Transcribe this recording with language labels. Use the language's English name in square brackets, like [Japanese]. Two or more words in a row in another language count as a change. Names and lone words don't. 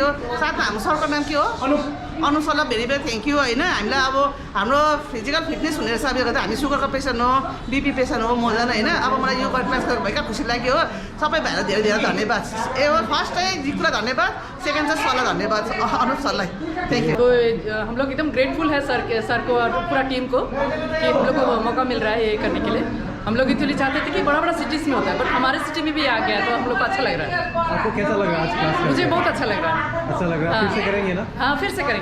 [Nepali] साथमा हाम्रो सरको नाम के हो? अनुप सरलाई [English] very very thank you [Nepali] होइन। हामीलाई अब हाम्रो [English] physical fitness [Nepali] हुने हिसाबले गर्दा हामी सुगरको पेसेन्ट हो, [English] BP patient [Nepali] हो मजान होइन। अब मलाई यो क्लास गरेर भएका खुसी लाग्यो। सबै भाइलाई धेरै धेरै धन्यवाद। ए हो फर्स्ट चाहिँ जिकुलाई धन्यवाद, सेकेन्ड चाहिँ सरलाई धन्यवाद, अनुप सरलाई [English] thank you. [Hindi] तो हम लोग एकदम ग्रेटफुल है सर को और पूरा टीम को कि हम लोग को मौका मिल रहा है ये करने के लिए। हम लोग एक्चुअली चाहते थे कि बड़ा बड़ा सिटीज़ में होता है, बट हमारे सिटी में भी आ गया तो हम लोग को अच्छा लग रहा है। आपको कैसा लगा आज क्लास? मुझे बहुत अच्छा लग रहा है। अच्छा लग रहा है। फिर से करेंगे ना?